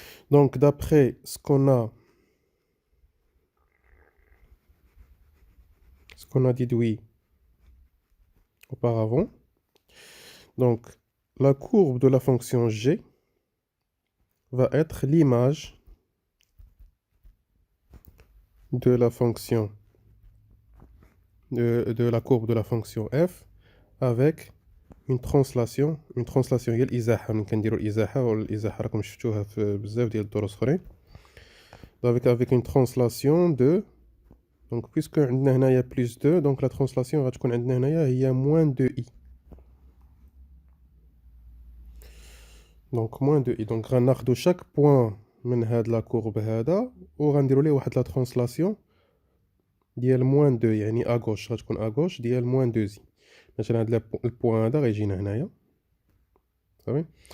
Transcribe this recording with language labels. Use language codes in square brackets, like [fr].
[fr] Donc d'après ce qu'on a déduit auparavant, donc la courbe de la fonction g va être l'image de la fonction de la courbe de la fonction f avec une translation هي الازاحه. [ar] ملي كنديروا الازاحه والازاحه راكم شفتوها في بزاف ديال الدروس اخرين. [fr] avec une translation de, donc puisque [ar] عندنا هنايا [fr] plus 2, donc la translation [ar] غتكون عندنا هنايا هي [fr] moins 2i. donc moins 2i. donc غناخذوا chaque point [ar] من هاد [fr] لا courbe [ar] هذا وغنديروا ليه واحد [fr] لا translation ديال moins 2, [ar] يعني [fr] à gauche [ar] غتكون [fr] à gauche ديال moins 2i. [ar] مثلا هاد البوان هذا غيجينا هنايا صافي.